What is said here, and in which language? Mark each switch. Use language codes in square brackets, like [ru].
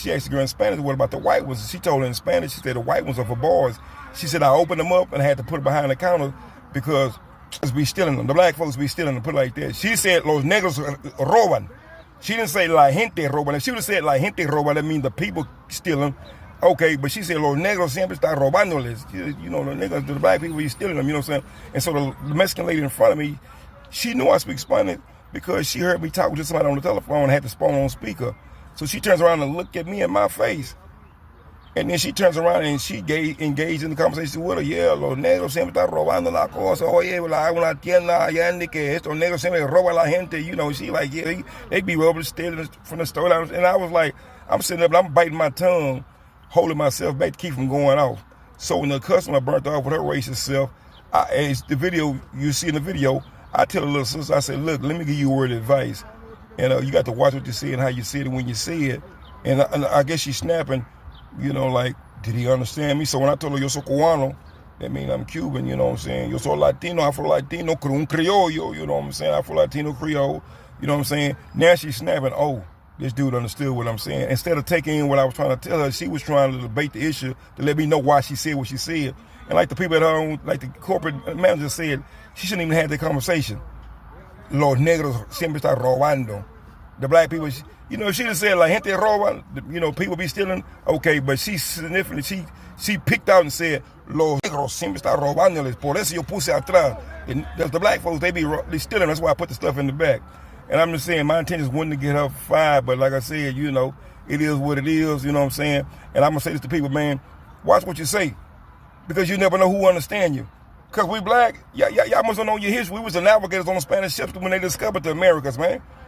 [en] She asked the girl in Spanish, what about the white ones? She told her in Spanish, she said the white ones are for boys. She said I opened them up and I had to put it behind the counter because be stealing them. The black folks be stealing them, put it like that. She said [es] los negros roban. [en] She didn't say [es] la gente roban. [en] If she would have said [es] la gente roban, [en] that means the people stealing. Okay, but she said [es] los negros siempre están robándoles. [en] You know, the niggas, the black people be stealing them, you know what I'm saying? And so the Mexican lady in front of me, she knew I speak Spanish because she heard me talking to somebody on the telephone and had the phone on speaker. So she turns around and looked at me in my face. And then she turns around and she engaged in the conversation with her. [es] Yeah, los negros siempre están robando la cosa. Oye, una tienda allá en que estos negros siempre roban la gente. [en] You know, she like, yeah, they be robbing, stealing from the store. And I was like, I'm sitting up, I'm biting my tongue, holding myself back to keep from going off. So when the customer burnt off with her racist self, it's the video, you see in the video, I tell the little sister, I said, look, let me give you a word of advice. And you got to watch what you see and how you see it when you see it. And I guess she's snapping. You know, like, did he understand me? So when I told her, [es] yo soy cubano, [en] that means I'm Cuban, you know what I'm saying? [es] Yo soy Latino, Afro-Latino, un criollo, [en] you know what I'm saying? Afro-Latino, Creole, you know what I'm saying? Now she's snapping, oh, this dude understood what I'm saying. Instead of taking in what I was trying to tell her, she was trying to debate the issue to let me know why she said what she said. And like the people at her own, like the corporate manager said, she shouldn't even have that conversation. [es] Los negros siempre están robando. [en] The black people, you know, if she just said like [es] gente roba, [en] you know, people be stealing, okay, but she significantly, She picked out and said, [es] los negros siempre están robándoles, por eso yo puse atrás. [en] And the black folks, they stealing. That's why I put the stuff in the back. And I'm just saying, my intention wasn't to get her fired, but like I said, you know, it is what it is, you know what I'm saying? And I'm going to say this to people, man, watch what you say, because you never know who understand you. Because we black, y'all must know your history. We was the navigators on the Spanish ships when they discovered the Americas, man.